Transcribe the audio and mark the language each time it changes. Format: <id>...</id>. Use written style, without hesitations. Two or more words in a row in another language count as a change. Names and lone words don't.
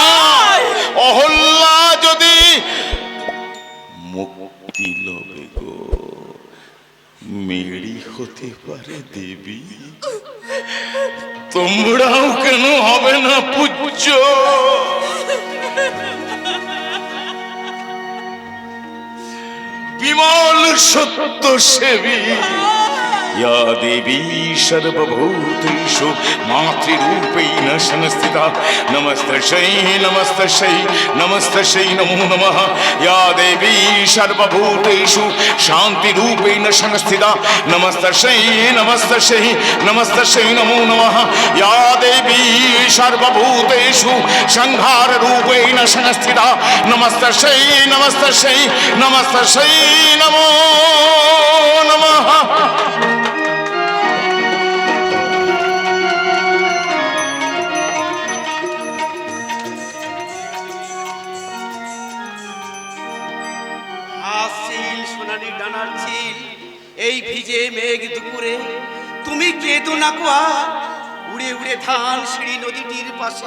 <bn>অহল্যা যদি মুক্তি লবে গো, মেরি হতে পারে দেবী। তোমরাও কেন হবে না পূজ্য? বিমল সত্য সেবী</bn> <sa>या देवी सर्वभूतेषु मातृरूपेण संस्थिता। नमस्तस्यै नमस्तस्यै नमस्तस्यै नमो नमः। या देवी सर्वभूतेषु शान्तिरूपेण संस्थिता। नमस्तस्यै नमस्तस्यै नमस्तस्यै नमो नमः। या देवी सर्वभूतेषु संहाररूपेण संस्थिता। नमस्तस्यै नमस्तस्यै नमस्तस्यै नमो नमः।</sa> <bn>সোনালি ডানার ঝিল এই ভিজে মেঘ দুপুরে, তুমি কেঁদো না গো আর, উড়ে উড়ে ধান সিঁড়ি নদীটির পাশে।</bn>